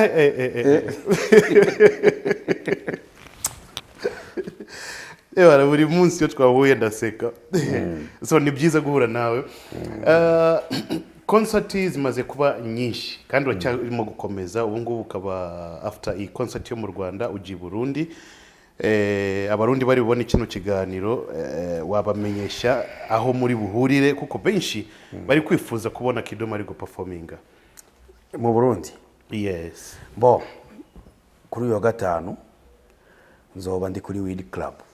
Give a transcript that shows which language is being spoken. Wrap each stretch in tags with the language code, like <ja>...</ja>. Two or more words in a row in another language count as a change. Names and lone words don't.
<rw>Ewa buri munsi yo twahuye ndaseka. So ni byiza guhura nawe. Concert zimaze kuba nyinshi kandi uracyarimo gukomeza ubu ngubu ukaba after iyi concert yo mu Rwanda uji Burundi. Abarundi bari bubone kino kiganiro wabamenyesha aho muri buhurire kuko benshi bari kwifuza kubona Kidum ari</rw> <en>go performinga</en> <rw>mu Burundi. Yes.</rw> <rn>Bo kuri uyu wa gatanu nzoba ndi kuri Weed Club.</rn>